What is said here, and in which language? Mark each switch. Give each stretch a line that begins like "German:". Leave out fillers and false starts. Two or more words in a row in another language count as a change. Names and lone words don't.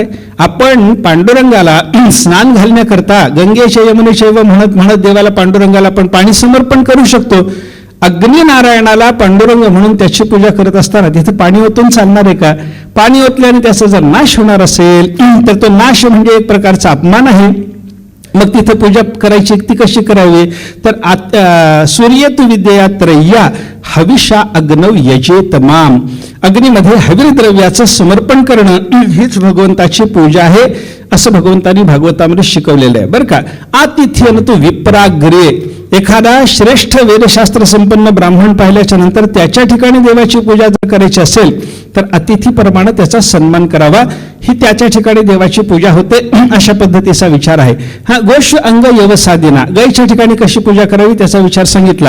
Marathi: आपण पांडुरंगाला स्नान घालण्याकरता गंगेच्या यमुनेच्या म्हणत म्हणत देवाला पांडुरंगाला आपण पाणी समर्पण करू शकतो. अग्निनारायणाला पांडुरंग म्हणून त्याची पूजा करत असताना तिथे पाणी ओतून चालणार आहे का? पाणी ओतल्याने त्याचा जर नाश होणार असेल तर तो नाश म्हणजे एक प्रकारचा अपमान आहे. मग तिथे पूजा करायची ती कशी करावी? तर
Sanskrit: सूर्येत विद्यया त्रय्या हविषा अग्नव यजेतमाम,
Marathi: अग्नीमध्ये हवीर द्रव्याचं समर्पण करणं हीच भगवंताची पूजा आहे असं भगवंतांनी भागवतामध्ये शिकवलेलं आहे बरं का.
Sanskrit: आतिथ्यन तु विप्राग्रे,
Marathi: एखादा श्रेष्ठ वेदशास्त्र संपन्न ब्राह्मण पाहिल्याच्या नंतर त्याच्या ठिकाणी देवाची पूजा जर करायची असेल तर अतिथीप्रमाणे त्याचा सन्मान करावा, ही त्याच्या ठिकाणी देवाची पूजा होते अशा पद्धतीचा विचार आहे.
Sanskrit: हा गोष अंग यवसादिना,
Marathi: गायीच्या ठिकाणी कशी पूजा करावी त्याचा विचार सांगितला.